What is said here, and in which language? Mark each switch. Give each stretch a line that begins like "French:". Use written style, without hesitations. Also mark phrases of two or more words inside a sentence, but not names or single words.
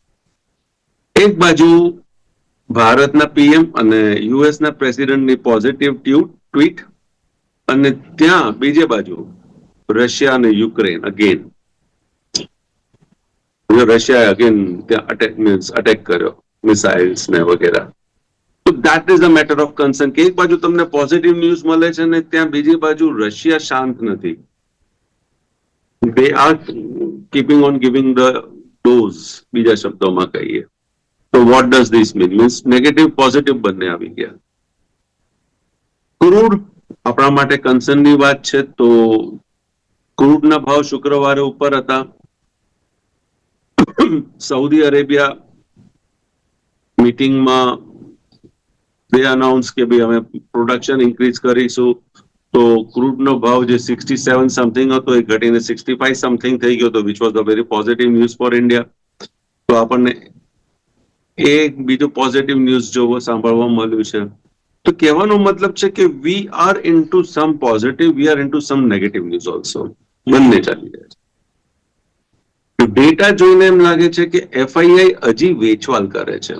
Gujarati: પણ એક બાજુ ભારતના પીએમ અને યુએસના પ્રેસિડેન્ટની પોઝિટિવ ટ્વીટ, અને ત્યાં બીજે બાજુ રશિયા અને યુક્રેન અગેન, રશિયાએ અગેન ત્યાં અટેક કર્યો, મિસાઇલ્સ ને વગેરે. તો
English: that is a matter of concern
Gujarati: કે એક બાજુ તમને પોઝિટિવ ન્યૂઝ મળે છે ને ત્યાં બીજી બાજુ રશિયા શાંત નથી.
English: they are keeping on giving the dose,
Gujarati: બીજા શબ્દોમાં કહીએ તો
English: what does this mean? Means negative positive
Gujarati: બંને આવી ગયા. ક્રૂડ આપણા માટે કન્સર્નની વાત છે તો ક્રૂડના ભાવ શુક્રવારે ઉપર હતા. સાઉદી અરેબિયા મીટિંગમાં
English: they announced
Gujarati: કે ભાઈ અમે પ્રોડક્શન ઇન્ક્રીઝ કરીશું, તો ક્રૂડનો ભાવ જે 67 સમથિંગ હતો એ ઘટીને 65 સમથિંગ થઈ ગયો હતો,
English: which was a very positive news for India.
Gujarati: તો આપણને એક બીજું પોઝિટિવ ન્યૂઝ જોવો સાંભળવા મળ્યું છે. તો કહેવાનો મતલબ છે કે
English: we are into some positive, we are into some negative news also,
Gujarati: બંને ચાલી રહ્યા છે. ડેટા જોઈને એમ લાગે છે કે એફઆઈઆઈ હજી વેચવાલ કરે છે.